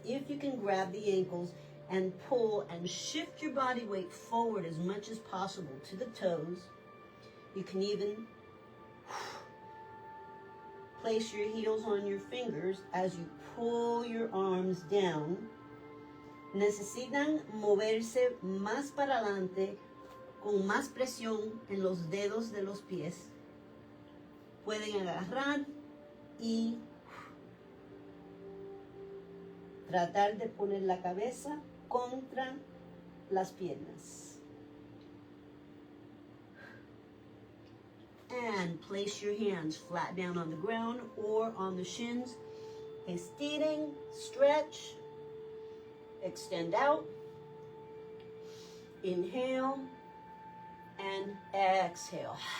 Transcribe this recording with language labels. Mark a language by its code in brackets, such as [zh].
[en] If you can, grab the ankles and pull and shift your body weight forward as much as possible to the toes. You can even place your heels on your fingers as you pull your arms down. [es] Necesitan moverse más para adelante con más presión en los dedos de los pies. Pueden agarrar y tratar de poner la cabeza contra las piernas. [en] And place your hands flat down on the ground or on the shins. [es] Estiren, [en] stretch, extend out. Inhale and exhale.